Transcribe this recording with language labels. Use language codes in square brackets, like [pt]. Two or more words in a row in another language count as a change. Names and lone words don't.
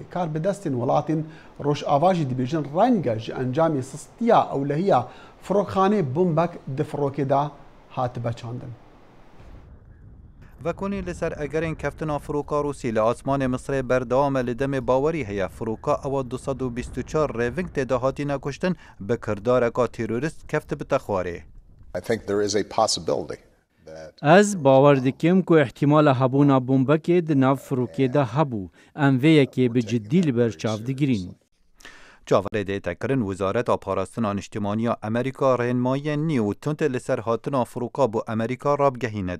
[ku] Kar bi destên welatên Rojava jî dibêjin renge ji encamê sistiya ewlehiya firokxanê bombek di firokê da hatibe çandin. Vekonî li ser egerên keftina firoka Rûsî li asmanê Misrê berdewame li demê bawerî heye firoka ewa 224 rêving têda hatîne kuştin bi kirdareka terorîst kefti bite xwarê. از باور دکم که احتمال هبونا بمبکه د ناو فروکه ده هبو ام ویه که به جدی لبرچاو دگرین. جاوره دیتا کرن وزارت پاراستنا اجتماعی امریکا رهنمایی نیو تونت لسر هاتنا فروکا بو امریکا راب گهیند.